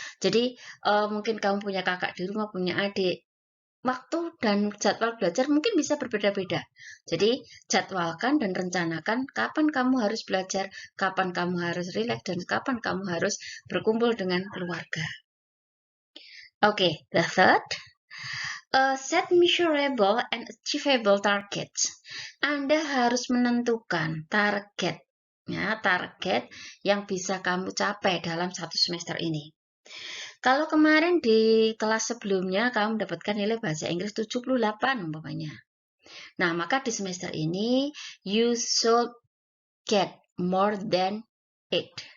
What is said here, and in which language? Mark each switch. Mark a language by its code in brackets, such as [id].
[id] Jadi, mungkin kamu punya kakak di rumah, punya adik. Waktu dan jadwal belajar mungkin bisa berbeda-beda. Jadi, jadwalkan dan rencanakan kapan kamu harus belajar, kapan kamu harus rileks, dan kapan kamu harus berkumpul dengan keluarga. [en] Okay, the third, set measurable and achievable targets. [id] Anda harus menentukan target yang bisa kamu capai dalam 1 semester ini. Kalau kemarin di kelas sebelumnya kamu mendapatkan nilai bahasa Inggris 78 umpamanya. Nah, maka di semester ini [en] you should get more than 8.